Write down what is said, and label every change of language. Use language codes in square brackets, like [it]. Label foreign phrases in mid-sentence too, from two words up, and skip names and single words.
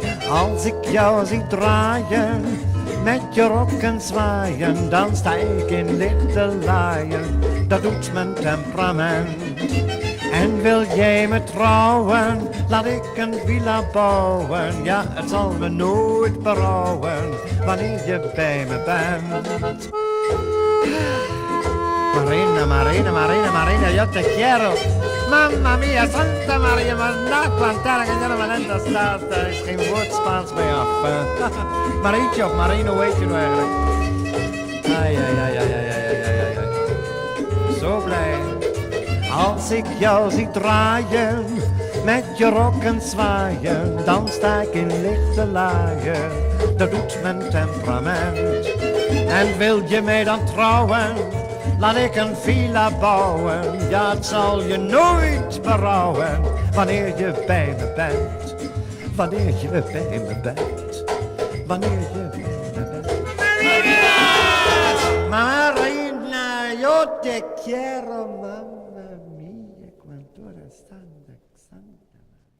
[nl] Als ik jou zie draaien, met je rokken zwaaien, dan sta ik in lichte laaien. Dat doet mijn temperament. En wil jij me trouwen, laat ik een villa bouwen. Ja, het zal me nooit berouwen, wanneer je bij me bent. Marina, Marina, Marina, Marina, [es] yo te quiero. [it] Mamma mia, Santa Maria, maar na plantare che andiamo valendo sta, [nl] er is geen woord Spaans bij af. Marietje of Marino, hoe heet je nou eigenlijk? Ai, ai, ai, ai, ai, ai, ai, ai. Zo blij. Als ik jou zie draaien, met je rokken zwaaien, dan sta ik in lichte laaien. Dat doet mijn temperament. En wil je mij dan trouwen, laat ik een villa bouwen. Ja, het zal je nooit berouwen, wanneer je bij me bent. Wanneer je bij me bent. Wanneer je bij me bent. [it] Marina, [es] yo te quiero, [it] mamma mia, quanto era standa.